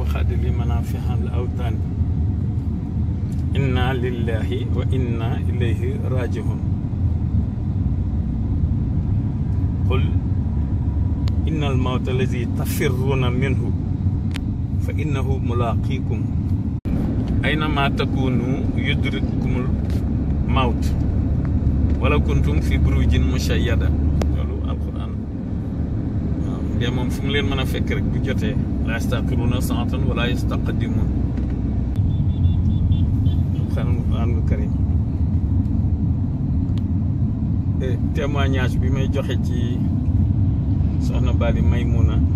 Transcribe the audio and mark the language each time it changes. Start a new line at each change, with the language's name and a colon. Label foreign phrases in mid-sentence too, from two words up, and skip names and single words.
Arabic: لمنافع الأوطان إنا لله وإنا إليه راجعون قل إن الموت الذي تفرون منه فإنه ملاقيكم أينما تكونوا يدرككم الموت ولو كنتم في بروج مشيدة
Wolof: loolu alquran waaw de moom fu mu leen mën a fekk rek bu jotee la
Arabic: يستأخرون ساعة
Wolof: wala
Arabic: يستقدمون القرآن الكريم
Wolof: témoignage bi may joxe ci soxna Bali Maymuna